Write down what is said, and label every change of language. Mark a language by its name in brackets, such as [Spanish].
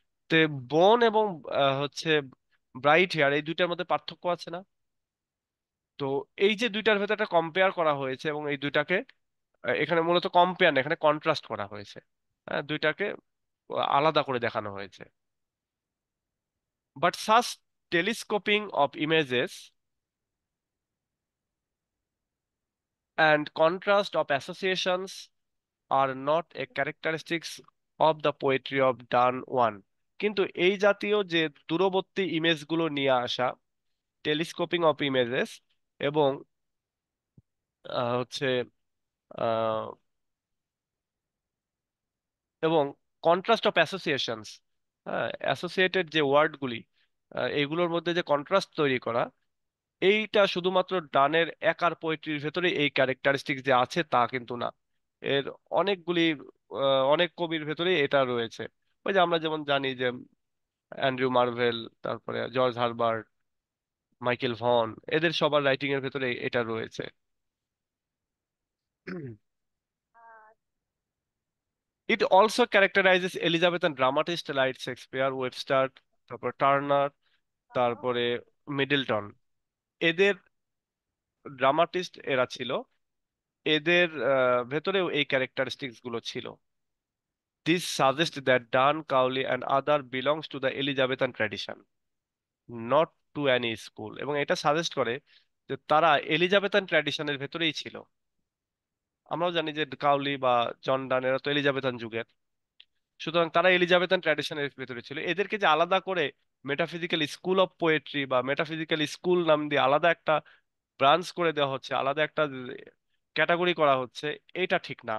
[Bangla] তো বোন এবং হচ্ছে ব্রাইট হেয়ার, এই দুইটার মধ্যে পার্থক্য আছে না? তো এই যে দুইটার ভেতরে একটা কম্পেয়ার করা হয়েছে এবং এই দুইটাকে এখানে মূলত কম্পেয়ার না, এখানে কন্ট্রাস্ট করা হয়েছে, হ্যাঁ দুইটাকে আলাদা করে দেখানো হয়েছে। [English] But such telescoping of images and contrast of associations are not a characteristics of the poetry of Don Juan। [Bangla] কিন্তু এই জাতীয় যে দূরবর্তী ইমেজগুলো নিয়ে আসা, টেলিস্কোপিং অফ ইমেজেস এবং হচ্ছে আহ, এবং কন্ট্রাস্ট অফ অ্যাসোসিয়েশনস, হ্যাঁ অ্যাসোসিয়েটেড যে ওয়ার্ডগুলি, এইগুলোর মধ্যে যে কন্ট্রাস্ট তৈরি করা, এইটা শুধুমাত্র ডানের একার পোয়েট্রির ভেতরে এই ক্যারেক্টারিস্টিক্স যে আছে তা কিন্তু না, এর অনেকগুলি অনেক কবির ভেতরেই এটা রয়েছে। ওই যে আমরা যেমন জানি যে অ্যান্ড্রু মার্ভেল, তারপরে জর্জ হারবার্ট, মাইকেল ভন, এদের সবার রাইটিং এর ভেতরে এটা রয়েছে। [English] it also characterises Elizabethan dramatist like [Bangla] Shakespeare, Webster, তারপর টার্নার, তারপরে মিডলটন, এদের ড্রামাটিস্ট এরা ছিল, এদের ভেতরেও এই ক্যারেক্টারিস্টিক্স গুলো ছিল। [English] This suggests that Dan Cowley and other belongs to the Elizabethan tradition, not to any school, [Bangla] এবং এটা সাজেস্ট করে যে তারা এলিজাবেথান ট্র্যাডিশনের ভেতরেই ছিল। আমরাও জানি যে কাউলি বা জন ডান এরা তো এলিজাবেথান যুগের, সুতরাং তারা এলিজাবেথান ট্র্যাডিশনের ভেতরে ছিল। এদেরকে যে আলাদা করে মেটাফিজিক্যাল স্কুল অফ পোয়েট্রি বা মেটাফিজিক্যাল স্কুল নাম দিয়ে আলাদা একটা ব্রাঞ্চ করে দেওয়া হচ্ছে, আলাদা একটা ক্যাটাগরি করা হচ্ছে, এটা ঠিক না।